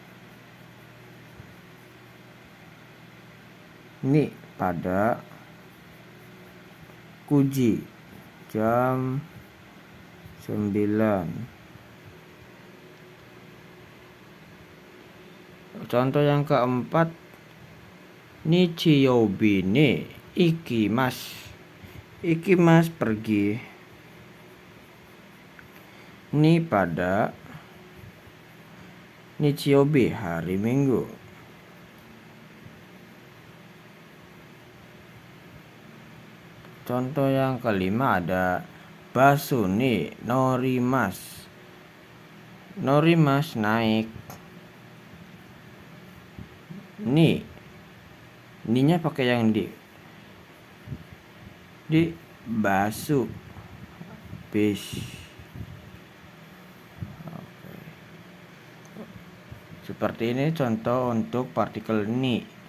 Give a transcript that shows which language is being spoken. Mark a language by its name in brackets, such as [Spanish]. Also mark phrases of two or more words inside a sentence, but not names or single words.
[Indonesian] Ni, pada. Kuji, jam 9. Contoh yang keempat, [Japanese] 日曜日に行きます. [Indonesian] Ikimasu, pergi. Ni, pada. Nichiyobi, hari Minggu. Contoh yang kelima ada [Japanese] バスに乗ります. [Indonesian] Norimasu, naik. Ni-nya pakai yang di basu, bis. Seperti ini contoh untuk partikel ni.